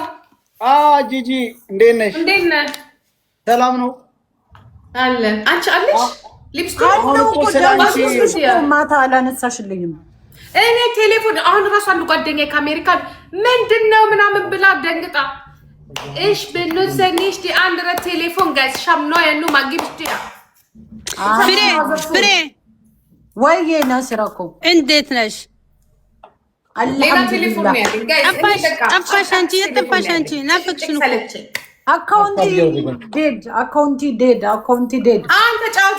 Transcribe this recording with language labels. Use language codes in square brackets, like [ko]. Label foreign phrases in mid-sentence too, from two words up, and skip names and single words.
[am] ጂጂ እንዴት ነሽ? እንዴት ነህ? ሰላም ነው አለ። አንቺ አለሽ ሊፕስቲክ ማታ አላነሳሽልኝም። እኔ ቴሌፎን አሁን ራሱ አንዱ ጓደኛዬ ከአሜሪካ ምንድን ነው ምናምን ብላ ደንግጣ እሽ [de] benutzen nicht die andere Telefon guys ich habe neue Nummer gibst dir [am] ፍሬ ወይዬ ናስራኮ እንዴት ነሽ? ሌላ ቴሌፎን ነው ያለኝ ጋይስ ጠፋሽ አንቺ የጠፋሽ አንቺ ናፍቅሽን [en] account dead [am] አንተ ጫውቱ